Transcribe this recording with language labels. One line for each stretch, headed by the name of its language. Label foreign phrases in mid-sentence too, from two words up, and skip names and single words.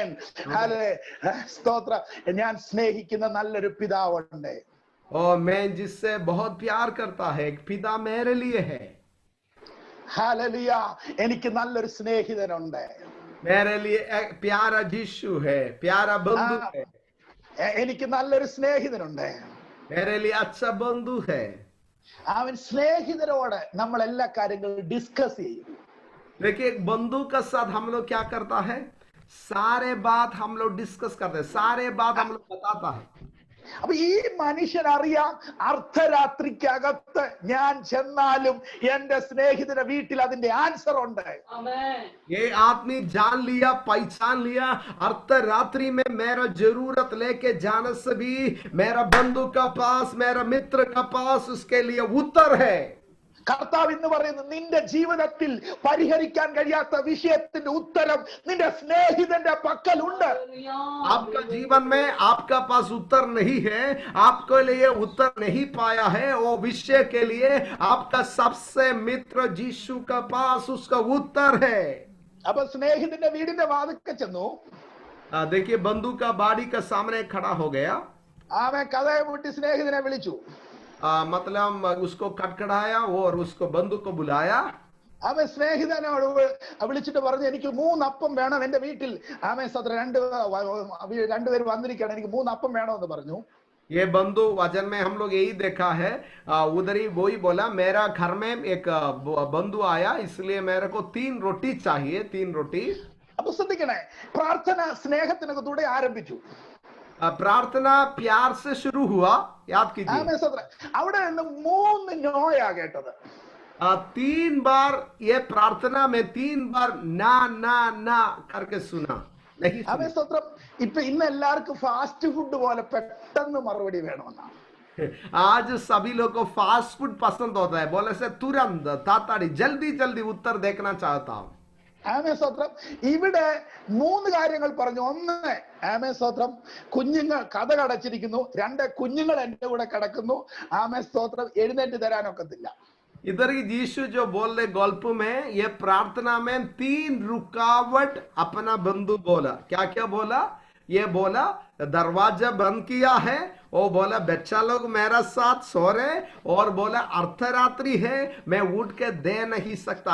Malayalam: സ്തോത്രം. ഞാൻ സ്നേഹിക്കുന്ന നല്ലൊരു പിതാവുണ്ട്.
Hindi: और मैं जिससे बहुत प्यार करता है एक पिता मेरे लिए है.
Malayalam: ഹല്ലേലൂയ. എനിക്ക് നല്ലൊരു സ്നേഹിതനുണ്ട്.
Hindi: मेरे लिए एक प्यारा यीशु है, प्यारा बंधु है.
Malayalam: എനിക്ക് നല്ലൊരു സ്നേഹിതനുണ്ട്.
Hindi: मेरे लिए अच्छा बंधु है.
Malayalam: അവൻ സ്നേഹിതരോട് നമ്മൾ എല്ലാ കാര്യങ്ങളും ഡിസ്കസ് ചെയ്യും.
Hindi: देखिए एक बंधु का साथ हम लोग क्या करता है, सारे बात हम लोग डिस्कस करते हैं, सारे बात हम लोग बताता है.
Malayalam: അപ്പൊ ഈ മനുഷ്യൻ അറിയാം, അർദ്ധരാത്രിക്കകത്ത് ഞാൻ ചെന്നാലും എന്റെ സ്നേഹിതന്റെ വീട്ടിൽ അതിന്റെ ആൻസർ ഉണ്ട്.
Hindi: ये आदमी जान लिया, पहचान लिया, अर्धरात्रि में मेरा जरूरत लेके जाने से भी मेरा बंधु का पास, मेरा मित्र का पास उसके लिए उत्तर है.
Malayalam: കർത്താവ് ഇന്ന് പറയുന്നു, നിന്റെ ജീവിതത്തിൽ പരിഹരിക്കാൻ കഴിയാത്ത വിഷയത്തിന്റെ ഉത്തരം നിന്റെ സ്നേഹിതന്റെ പക്കലുണ്ട്.
Hindi: आपका जीवन में आपका पास उत्तर नहीं है, आपके लिए उत्तर नहीं पाया है, वो विषय के लिए आपका सबसे मित्र यीशु का पास उसका उत्तर है.
Malayalam: അപ്പൊ സ്നേഹിതന്റെ വീടിന്റെ വാതിൽക്കൽ ചെന്നു.
Hindi: देखिए बंधु का बाड़ी का सामने खड़ा हो गया,
Malayalam: അവൻ കതക് മുട്ടി സ്നേഹിതനെ വിളിച്ചു.
Hindi: मतलब उसको खटखटाया और उसको बंधु को बुलाया.
Malayalam: അവൻ സ്നേഹിതനോട് വിളിച്ചിട്ട് പറഞ്ഞു, എനിക്ക് 3 അപ്പം വേണം എന്റെ വീട്ടിൽ. അവൻ രണ്ടുപേര് വന്നിരിക്കുകയാണ്, എനിക്ക് 3 അപ്പം വേണമെന്ന് പറഞ്ഞു.
Hindi: ये बंधु वचन में हम लोग यही देखा है, उधर ही वही बोला, मेरा घर में एक बंधु आया, इसलिए मेरे को 3 रोटी चाहिए, 3 रोटी.
Malayalam: അപ്പൊ ശ്രദ്ധിക്കണേ, പ്രാർത്ഥന സ്നേഹത്തിനകത്തൂടെ ആരംഭിച്ചു.
Hindi: प्रार्थना प्यार से शुरू हुआ. याद कीजिए
Malayalam: അവിടെ നിന്ന് 3 നോയാ കേട്ടത്.
Hindi: 3 बार ये प्रार्थना में 3 बार ना ना ना करके सुना. नहीं
Malayalam: സ്തോത്രം. ഇപ്പൊ ഇന്ന് എല്ലാവർക്കും
English: fast food
Malayalam: പോലെ പെട്ടെന്ന് മറുപടി വേണമെന്നാണ്.
Hindi: आज सभी लोग को
English: fast food
Hindi: पसंद होता है, बोले से तुरंत ताताड़ी जल्दी जल्दी उत्तर देखना चाहता हूं.
Malayalam: സ്തോത്രം. ഇവിടെ 3 കാര്യങ്ങൾ പറഞ്ഞു. ഒന്ന്, സ്തോത്രം, കുഞ്ഞുങ്ങൾ കതക് അടച്ചിരിക്കുന്നു. 2, കുഞ്ഞുങ്ങൾ എന്റെ കൂടെ കിടക്കുന്നു. സ്തോത്രം, എഴുന്നേറ്റ് തരാനൊക്കത്തില്ല.
Hindi: इधर ही यीशु जो बोल रहे गल्प में, ये प्रार्थना में 3 रुकावट अपना बंधु बोला. क्या क्या बोला? ये बोला दरवाजा बंद किया है, वो बोला बच्चा लोग मेरा साथ सो रहे, और बोला अर्धरात्रि है, मैं उठ के दे नहीं सकता.